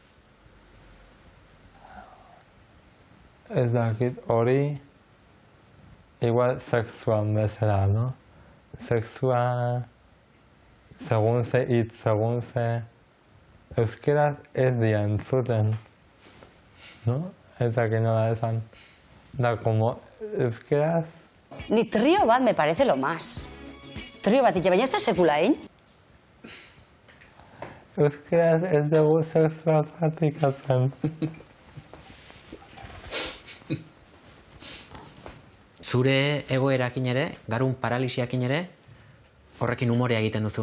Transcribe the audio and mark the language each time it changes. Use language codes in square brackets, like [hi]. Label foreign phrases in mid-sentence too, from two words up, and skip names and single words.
[eu] Ez dakit, hori igual sexuan bezala, no? Sexua, segun ze hitz, segun ze... Euskaraz ez dira entzuten, no? Ez dakit nola esan. Da, como euskaraz... Ni trio bat [es] me parece lo más. [eu] Trio bat, baina ez da sekula, hein? Euskaraz ez dugu sexua praktikatzen. Zure egoerakin ere, garun paralisiakin ere, horrekin umorea egiten duzu.